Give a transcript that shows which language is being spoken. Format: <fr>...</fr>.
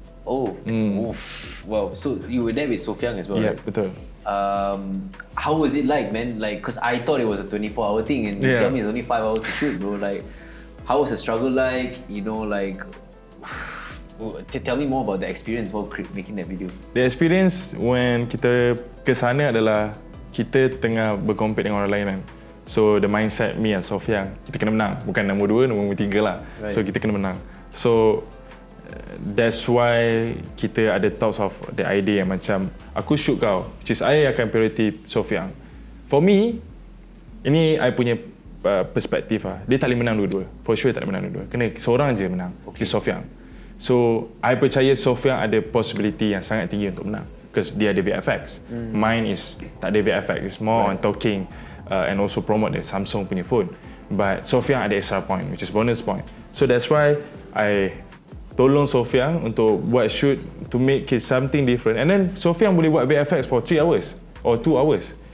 <en>Oh. Oof. Wow. So you were there with Sofyan as well, Yeah,</en> <ms>betul.</ms> <en>How was it like, man? Like, cause I thought it was a 24-hour thing, and you tell me it's only 5 hours to shoot, bro. Like, how was the struggle like? You know, like, tell me more about the experience while making that video. The experience when</en> <ms>kita ke sana adalah kita tengah berkompet dengan orang lain kan.</ms> <en>So the mindset me and Sofyan,</en> <ms>kita kena menang. Bukan nombor 2, nombor 3 lah.</ms> <en>Right.</en> <ms>So kita kena menang. So</ms> <en>that's why</en> <ms>kita ada</ms> <en>thoughts of the idea</en> <ms>yang macam aku</ms> <en>shoot kau, which is I akan priority Sophiang.</en> <ms>For me, ini I punya perspektif lah. Dia tak boleh menang dua-dua. For sure tak boleh menang dua-dua. Kena seorang je menang, which is Sophiang. So I percaya Sophiang ada possibility yang sangat tinggi untuk menang</ms> <en>because</en> <ms>dia ada VFX. Mine is tak ada VFX.</ms> <en>It's more on talking and also promote the Samsung</en> <ms>punya</ms> <en>phone. But Sophiang ada extra point, which is bonus point. So that's why I</en> <ms>tolong Sophiang untuk buat</ms> <en>shoot to make it something different. And then Sophiang boleh buat VFX for 3 hours or 2 hours.</en>